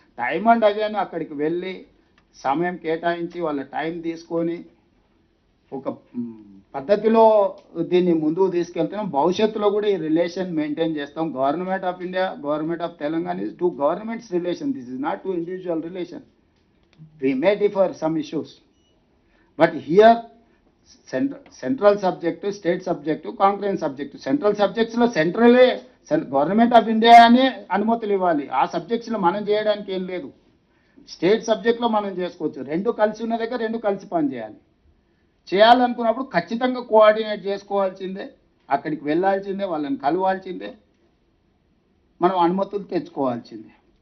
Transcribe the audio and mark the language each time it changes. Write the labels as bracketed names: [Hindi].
[Telugu] Time and again అక్కడికి వెళ్ళి సమయం కేటాయించి వాళ్ళ టైం తీసుకొని ఒక పద్ధతిలో దీన్ని ముందుకు తీసుకెళ్తున్నాం. భవిష్యత్తులో కూడా ఈ రిలేషన్ మెయింటైన్ చేస్తాం. [English] Government of India, government of Telangana is two governments relation. This is not two individual relation. We may differ some issues, but here central subject, state subject, concurrent subject. [Telugu] Central subjects లో సెంట్రలే government of India అని అనుమతులు ఇవ్వాలి. ఆ సబ్జెక్ట్స్లో మనం చేయడానికి ఏం లేదు. State సబ్జెక్ట్లో మనం చేసుకోవచ్చు. రెండు కలిసి ఉన్న దగ్గర రెండు కలిసి పనిచేయాలి. చేయాలనుకున్నప్పుడు ఖచ్చితంగా కోఆర్డినేట్ చేసుకోవాల్సిందే, అక్కడికి వెళ్ళాల్సిందే, వాళ్ళని కలవాల్సిందే, మనం అనుమతులు తెచ్చుకోవాల్సిందే.